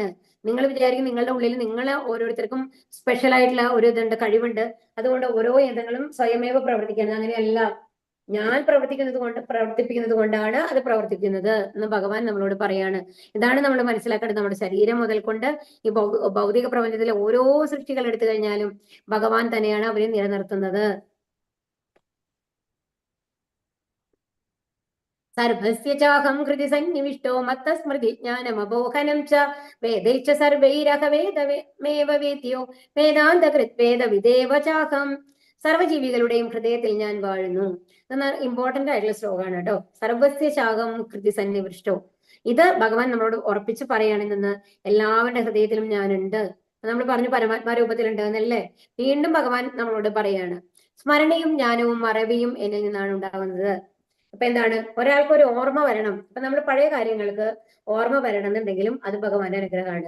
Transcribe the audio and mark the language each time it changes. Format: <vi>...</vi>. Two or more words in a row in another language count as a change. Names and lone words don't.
<ml>നിങ്ങൾ വിചാരിക്കും നിങ്ങളുടെ ഉള്ളിൽ നിങ്ങൾ ഓരോരുത്തർക്കും സ്പെഷ്യൽ ആയിട്ടുള്ള ഒരു ഇതുണ്ട്, കഴിവുണ്ട്, അതുകൊണ്ട് ഓരോ യന്ത്രങ്ങളും സ്വയമേവ പ്രവർത്തിക്കുന്നത്. അങ്ങനെയല്ല, ഞാൻ പ്രവർത്തിപ്പിക്കുന്നത് കൊണ്ടാണ് അത് പ്രവർത്തിക്കുന്നത് എന്ന് ഭഗവാൻ നമ്മളോട് പറയാണ്. ഇതാണ് നമ്മൾ മനസ്സിലാക്കേണ്ടത്. നമ്മുടെ ശരീരം മുതൽ കൊണ്ട് ഈ ഭൗതിക പ്രപഞ്ചത്തിലെ ഓരോ സൃഷ്ടികൾ എടുത്തു കഴിഞ്ഞാലും ഭഗവാൻ തന്നെയാണ് അവരെ നിലനിർത്തുന്നത്.</ml> <sa>സർവസ്യ ചാഹം ഹൃദി സന്നിവിഷ്ടോ മത്തസ്മൃതി ജ്ഞാനമബോഹനം ച വേദൈശ്ച സർവൈരഹവേദമേവ വേദ്യോ വേദാന്തകൃത് വേദവിദേവ ചാഹം.</sa> <ml>സർവ്വജീവികളുടെയും ഹൃദയത്തിൽ ഞാൻ വാഴുന്നു. എന്നാൽ ഇമ്പോർട്ടന്റ് ആയിട്ടുള്ള ശ്ലോകമാണ് കേട്ടോ.</ml> <sa>സർവസ്യ ചാഹം ഹൃദി സന്നിവിഷ്ടോ.</sa> <ml>ഇത് ഭഗവാൻ നമ്മളോട് ഉറപ്പിച്ച് പറയുകയാണെന്ന് എല്ലാവരുടെ ഹൃദയത്തിലും ഞാനുണ്ട്. നമ്മൾ പറഞ്ഞു പരമാത്മാ രൂപത്തിലുണ്ട് എന്നല്ലേ. വീണ്ടും ഭഗവാൻ നമ്മളോട് പറയാണ്, സ്മരണയും ജ്ഞാനവും മറവിയും എന്നിൽ നിന്നാണ് ഉണ്ടാവുന്നത്. അപ്പൊ എന്താണ്? ഒരാൾക്ക് ഒരു ഓർമ്മ വരണം. അപ്പൊ നമ്മൾ പഴയ കാര്യങ്ങൾക്ക് ഓർമ്മ വരണം എന്നുണ്ടെങ്കിലും അത് ഭഗവാന്റെ അനുഗ്രഹമാണ്.</ml>